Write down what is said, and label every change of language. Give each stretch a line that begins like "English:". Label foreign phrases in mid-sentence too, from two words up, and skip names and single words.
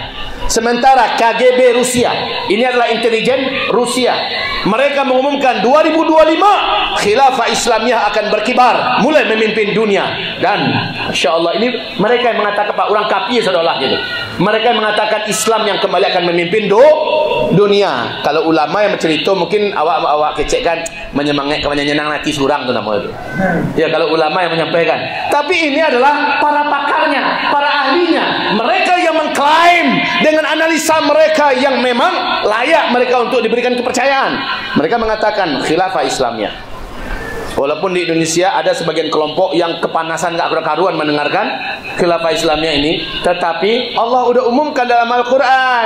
Indonesian: Sementara KGB Rusia, ini adalah intelijen Rusia, mereka mengumumkan 2025 khilafah Islamiyah akan berkibar, mulai memimpin dunia. Dan
Arabic: Insya Allah
Indonesian: ini mereka yang mengatakan, Pak, orang kafir seolah gitu. Mereka yang mengatakan Islam yang kembali akan memimpin dunia.
Minangkabau: Kalau ulama yang bercerita mungkin awak kecek kan menyenang hati surang tu nama itu.
Indonesian: Ya, kalau ulama yang menyampaikan. Tapi ini adalah para pakarnya, para ahlinya, mereka yang mengklaim dengan analisa mereka yang memang layak mereka untuk diberikan kepercayaan. Mereka mengatakan khilafah Islamiyah. Walaupun di Indonesia ada sebagian kelompok yang kepanasan gak karuan mendengarkan khilafah Islamiyah ini, tetapi Allah udah umumkan dalam Al-Quran.